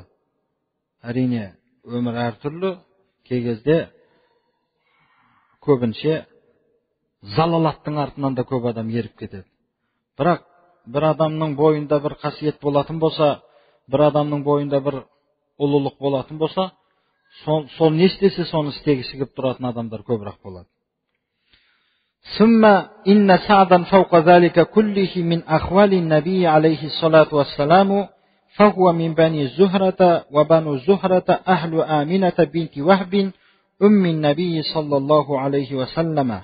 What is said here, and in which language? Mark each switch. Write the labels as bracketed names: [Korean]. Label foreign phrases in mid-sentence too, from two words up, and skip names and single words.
[Kazakh] Әрине, өмір әртүрлі, кей кезде көбінше залалаттың артынан да көп адам еріп кетеді. Бірақ бір адамның бойында бір қасиет болатын болса, бір адамның бойында бір ұлылық болатын болса, сол не істесе соны істегісі келіп тұратын адамдар көбірек болады. [Arabic] ثم إن سعدا فوق ذلك كله من أخوال النبي عليه الصلاة والسلام فهو من بني زهرة وبنو زهرة أهل آمنة بنت وهب أم النبي صلى الله عليه وسلم.